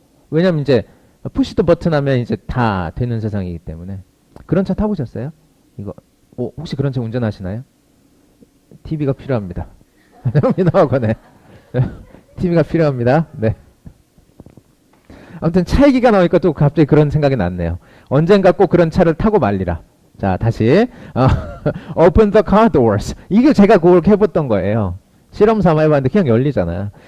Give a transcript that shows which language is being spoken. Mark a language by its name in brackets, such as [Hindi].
[Korean] 왜냐면 이제 푸시 더 버튼 하면 이제 다 되는 세상이기 때문에. 그런 차 타보셨어요? 혹시 그런 차 운전하시나요? TV가 필요합니다. 민호학원에 TV가 필요합니다. 네. 아무튼 차 얘기가 나오니까 또 갑자기 그런 생각이 났네요. 언젠가 꼭 그런 차를 타고 말리라. 자, 다시 [English] Open the car doors. [Korean] 이게 제가 그걸 해봤던 거예요. 실험 삼아 해봤는데 그냥 열리잖아요.